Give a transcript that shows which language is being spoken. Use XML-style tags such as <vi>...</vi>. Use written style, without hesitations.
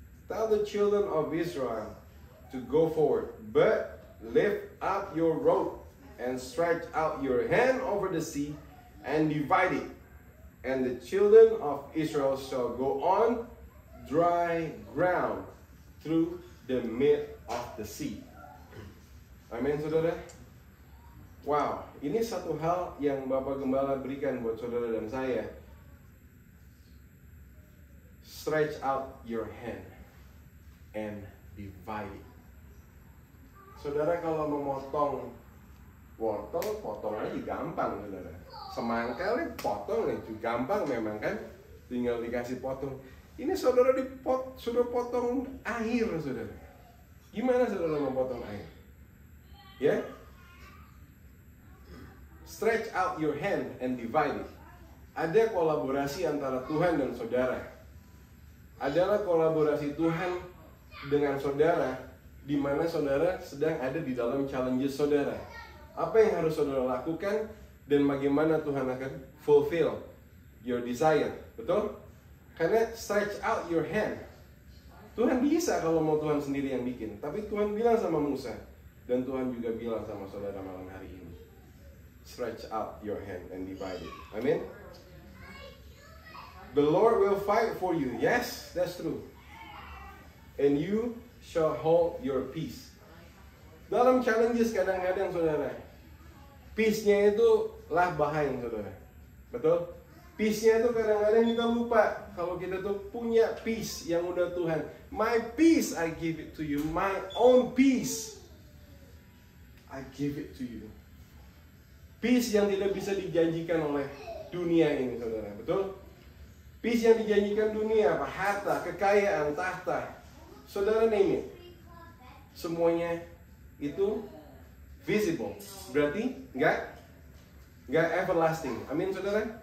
<en>Tell the children of Israel to go forward, but lift up your rod and stretch out your hand over the sea and divide it, and the children of Israel shall go on dry ground through the mid of the sea."</en> <id>Amin, saudara. Wow, ini satu hal yang Bapak Gembala berikan buat saudara dan saya.</id> <en>Stretch out your hand and divide it.</en> <id>Saudara kalau memotong wortel, potong aja gampang, saudara. Semangka potong itu gampang memang kan, tinggal dikasih potong. Ini saudara sudah potong air, saudara. Gimana saudara memotong air? Ya?</id> <en>Stretch out your hand and divide it.</en> <id>Ada kolaborasi antara Tuhan dan saudara. Adalah kolaborasi Tuhan dengan saudara, di mana saudara sedang ada di dalam challenges saudara. Apa yang harus saudara lakukan dan bagaimana Tuhan akan</id> <en>fulfill your desire.</en> <id>Betul? Karena</id> <en>stretch out your hand.</en> <id>Tuhan bisa kalau mau Tuhan sendiri yang bikin. Tapi Tuhan bilang sama Musa, dan Tuhan juga bilang sama saudara malam hari ini,</id> <en>stretch out your hand and divide it.</en> <id>Amin.</id> <en>The Lord will fight for you. Yes, that's true. And you shall hold your peace.</en> <id>Dalam challenges kadang-kadang saudara, peace-nya itu lah bahaya saudara. Betul? Peace-nya itu kadang-kadang kita lupa kalau kita tuh punya peace yang udah Tuhan.</id> <en>My peace I give it to you. My own peace I give it to you.</en> <id>Peace yang tidak bisa dijanjikan oleh dunia ini saudara. Betul? Peace yang dijanjikan dunia apa? Harta, kekayaan, tahta. Saudara</id> <en>name it.</en> <id>Semuanya itu visible. Berarti nggak everlasting. Amin saudara.</id>